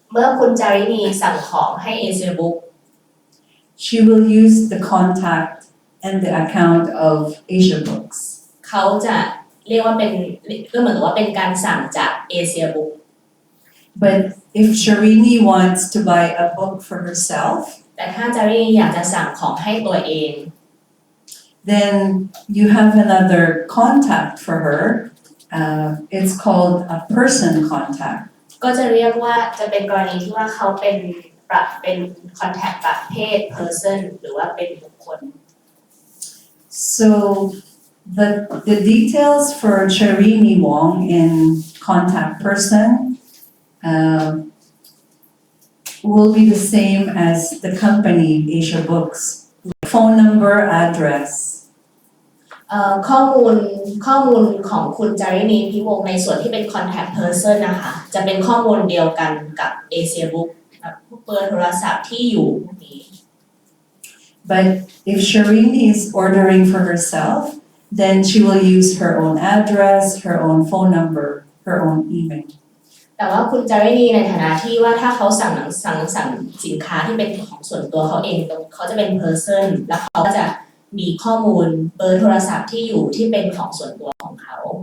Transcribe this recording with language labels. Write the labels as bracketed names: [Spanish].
[Thai] เมื่อคุณจารินีสั่งของให้ Asia Book [English] she will use the contact and the account of Asia Books. [Thai] เขาจะเรียกว่าเป็นก็เหมือนกับว่าเป็นการสั่งจาก Asia Book [English] But if Charini wants to buy a book for herself, [Thai] แต่ถ้าจารินีอยากจะสั่งของให้ตัวเอง [English] then you have another contact for her. It's called a person contact. [Thai] ก็จะเรียกว่าจะเป็นกรณีที่ว่าเขาเป็นcontact ประเภท person หรือว่าเป็นบุคคล [English] So the details for Charini Wong in contact person will be the same as the company Asia Books. Phone number, address. [Thai] ข้อมูลของคุณจารินีพิวงศ์ในส่วนที่เป็น contact person นะคะจะเป็นข้อมูลเดียวกันกับ Asia Book แบบเบอร์โทรศัพท์ที่อยู่พวกนี้ [English] But if Charini is ordering for herself, then she will use her own address, her own phone number, her own email. [Thai] แต่ว่าคุณจารินีในฐานะที่ว่าถ้าเขาสั่งสินค้าที่เป็นของส่วนตัวเขาเองเขาจะเป็น person แล้วเขาก็จะมีข้อมูลเบอร์โทรศัพท์ที่อยู่ที่เป็นของส่วนตัวของเขา